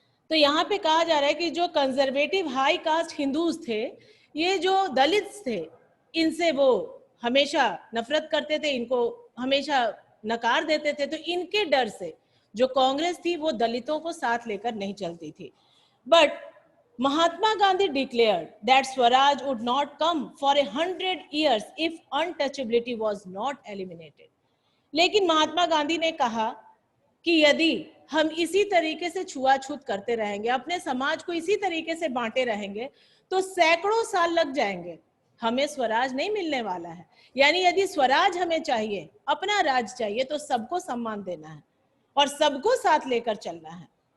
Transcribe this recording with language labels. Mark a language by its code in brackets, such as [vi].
[hi] तो यहाँ पे कहा जा रहा है कि जो कंजर्वेटिव हाई कास्ट हिंदूज थे, ये जो दलित थे, इनसे वो हमेशा नफरत करते थे, इनको हमेशा नकार देते थे। तो इनके डर से जो कांग्रेस थी वो दलितों को साथ लेकर नहीं चलती थी। [en] But Mahatma Gandhi declared that Swaraj would not come for 100 years if untouchability was not eliminated. [hi] लेकिन महात्मा गांधी ने कहा कि यदि हम इसी तरीके से छुआछूत करते रहेंगे, अपने समाज को इसी तरीके से बांटे रहेंगे, तो सैकड़ों साल लग जाएंगे, हमें स्वराज नहीं मिलने वाला है। यानी यदि स्वराज हमें चाहिए, अपना राज चाहिए, तो सबको सम्मान देना है और सबको साथ लेकर चलना है।